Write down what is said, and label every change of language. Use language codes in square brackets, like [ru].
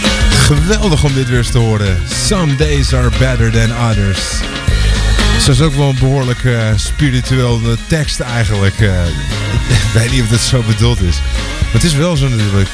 [nl] Geweldig om dit weer eens te horen. [en] Some days are better than others. [nl] Dat is ook wel een behoorlijk spirituele tekst eigenlijk. Ik weet niet of dat zo bedoeld is. Maar het is wel zo natuurlijk.